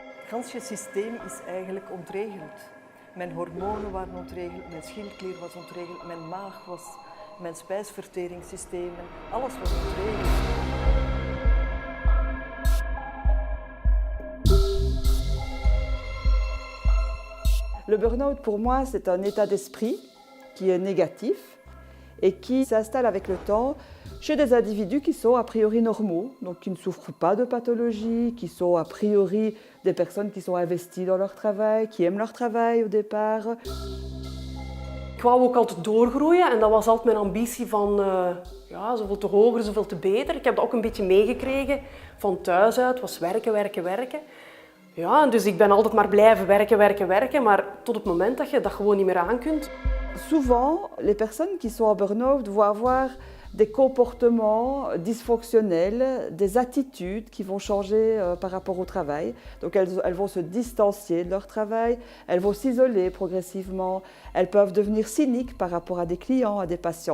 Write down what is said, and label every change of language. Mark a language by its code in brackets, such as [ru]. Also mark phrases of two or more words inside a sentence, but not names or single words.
[nl] ganse systeem is eigenlijk ontregeld. Mijn hormonen waren ontregeld, mijn schildklier was ontregeld, mijn maag was, mijn spijsverteringssystemen, alles was ontregeld. [fr] Le burn-out, pour moi, c'est un état d'esprit qui est négatif et qui s'installe avec le temps chez des individus qui sont a priori normaux, donc qui ne souffrent pas de pathologie, qui sont a priori des personnes qui sont investies dans leur travail, qui aiment leur travail au départ. [nl] Ik wou ook altijd doorgroeien en dat was altijd mijn ambitie van ja, zoveel te hoger, zoveel te beter. Ik heb dat ook een beetje meegekregen van thuis uit, was werken, werken, werken. Ja, dus ik ben altijd maar blijven werken, werken, werken, maar tot het moment dat je dat gewoon niet meer aankunt. [fr] Souvent, les personnes qui sont en burn-out vont avoir des comportements dysfonctionnels, des attitudes qui vont changer par rapport au travail. Donc elles vont se distancier de leur travail, elles vont s'isoler progressivement, elles peuvent devenir cyniques par rapport à des clients, à des patients.